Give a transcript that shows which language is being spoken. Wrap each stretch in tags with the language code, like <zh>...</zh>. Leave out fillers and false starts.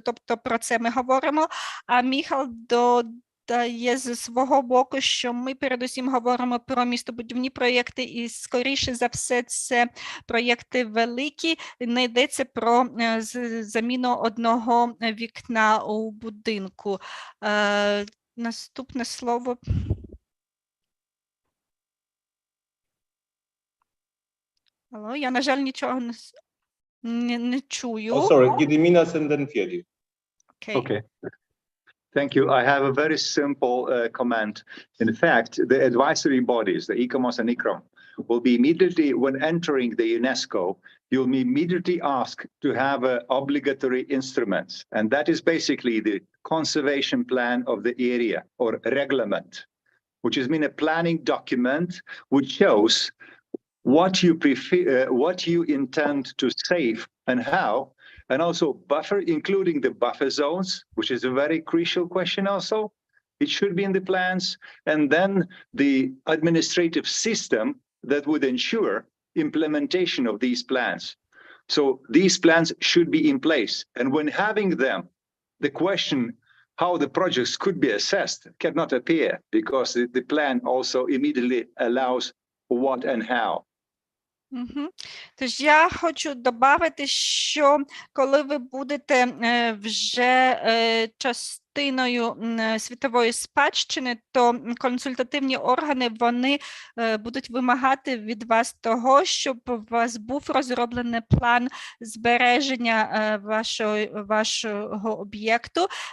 <uk>Тобто про це ми говоримо. А Міхал додає з свого боку, що ми передусім говоримо про містобудівні проєкти, і скоріше за все це проєкти великі, не йдеться про заміну одного вікна у будинку. Наступне слово. Алло, я, на жаль, нічого не чую.</uk> <en>Oh, sorry, Gediminas and then Fiedi. Okay. Thank you. I have a very simple comment. In fact, the advisory bodies, the ICOMOS and ICROM, will be immediately, when entering the UNESCO, you'll be immediately asked to have obligatory instruments. And that is basically the conservation plan of the area, or reglement, which has been a planning document which shows what you prefer, what you intend to save and how, and also buffer, including the buffer zones, which is a very crucial question also. It should be in the plans, and then the administrative system that would ensure implementation of these plans. So these plans should be in place, and when having them, the question how the projects could be assessed cannot appear, because the plan also immediately allows what and how.</en> <uk>Тож я хочу додати, що коли ви будете вже частиною світової спадщини, то консультативні органи, вони будуть вимагати від вас того, щоб у вас був розроблений план збереження вашого об'єкту.</uk>